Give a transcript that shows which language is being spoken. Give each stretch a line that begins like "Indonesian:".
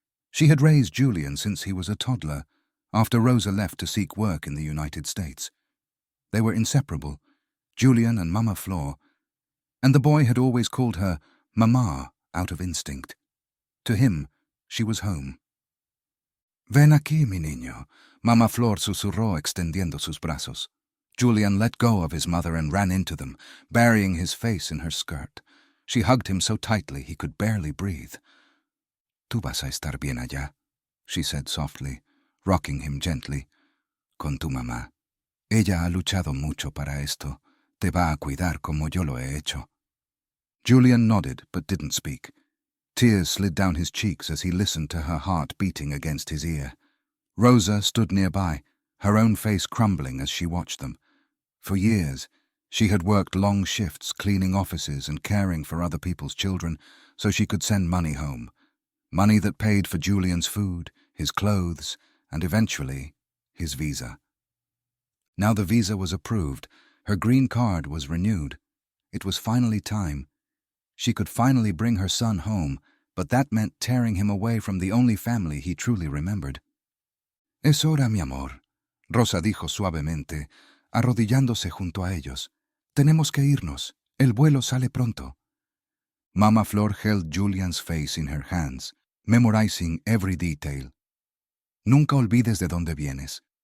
English: She had raised Julian since he was a toddler, after Rosa left to seek work in the United States. They were inseparable, Julian and Mama Flor, and the boy had always called her Mama out of instinct. To him, she was home.
Spanish: «Ven aquí, mi niño», Mama Flor susurró extendiendo sus brazos.
English: Julian let go of his mother and ran into them, burying his face in her skirt. She hugged him so tightly he could barely breathe.
Spanish: «Tú vas a estar bien allá»,
English: she said softly, rocking him gently.
Spanish: «Con tu mamá. Ella ha luchado mucho para esto. Te va a cuidar como yo lo he hecho».
English: Julian nodded but didn't speak. Tears slid down his cheeks as he listened to her heart beating against his ear. Rosa stood nearby, her own face crumbling as she watched them. For years, she had worked long shifts cleaning offices and caring for other people's children so she could send money home. Money that paid for Julian's food, his clothes, and eventually, his visa. Now the visa was approved, her green card was renewed. It was finally time. She could finally bring her son home, but that meant tearing him away from the only family he truly remembered.
Spanish: «Es hora, mi amor», Rosa dijo suavemente, arrodillándose junto a ellos. «Tenemos que irnos. El vuelo sale pronto».
English: Mama Flor held Julian's face in her hands, memorizing every detail.
Spanish: «Nunca olvides de dónde vienes.